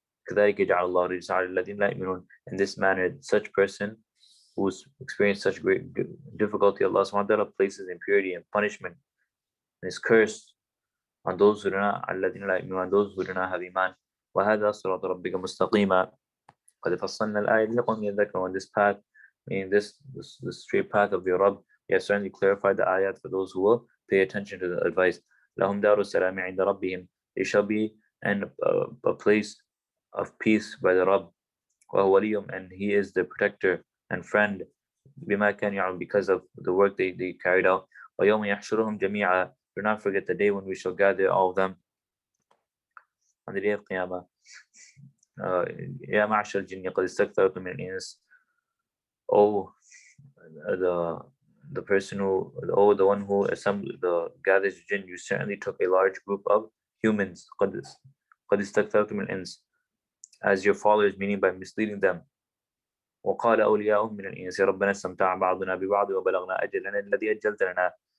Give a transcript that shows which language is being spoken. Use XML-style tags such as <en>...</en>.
<ar>كذلك يجعل الله الرجس على الذين لا يؤمنون.</ar> <en>In this manner, such person who's experienced such great difficulty, Allah subhanahu wa ta'ala places impurity and punishment and is cursed on those who do not have iman.</en> <ar>وهذا صراط ربك مستقيما قد فصلنا الآية لقوم يذكرون.</ar> <en>On this path, meaning this straight path of your Rabb, we have certainly clarified the ayat for those who will pay attention to the advice.</en> <ar>لهم دار السلام عند ربهم.</ar> <en>They shall be in a place of peace by the Rabb.</en> <ar>وهو وليهم,</ar> <en>and He is the protector and friend.</en> <ar>بما كانوا يعملون,</ar> <en>because of the work they carried out.</en> <ar>ويوم يحشرهم جميعا.</ar> <en>Do not forget the day when we shall gather all of them on the day of Qiyamah.</en> <ar>يا معشر الجن قد استكثرتم من الإنس.</ar> <en>Oh, the person who, the one who gathers jinn, you certainly took a large group of humans.</en> <ar>قد استكثرتم من الإنس,</ar> <en>as your followers, meaning by misleading them.</en> <ar>وقال أولياؤهم من الإنس ربنا استمتع بعضنا ببعض وبلغنا أجلنا الذي أجلت لنا.</ar>